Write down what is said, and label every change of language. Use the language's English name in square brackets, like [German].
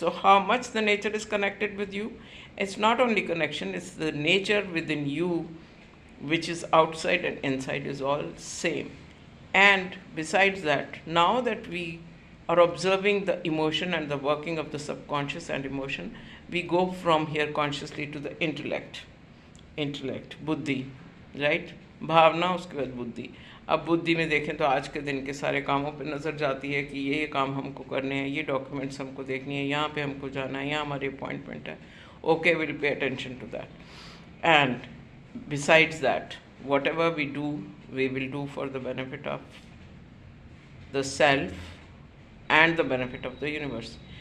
[English] So how much the nature is connected with you? It's not only connection, it's the nature within you, which is outside and inside is all same. And besides that, now that we are observing the emotion and the working of the subconscious and emotion, we go from here consciously to the intellect, buddhi, right? [Hindi] भावना, उसके बाद बुद्धि. अब बुद्धि में देखें तो आज के दिन के सारे कामों पे नज़र जाती है कि ये काम हमको करने हैं, ये डॉक्यूमेंट्स हमको देखनी है, यहाँ पे हमको जाना है, यहाँ हमारी अपॉइंटमेंट है. [English] Okay, will pay attention to that. And besides that, whatever we do, we will do for the benefit of the self and the benefit of the universe.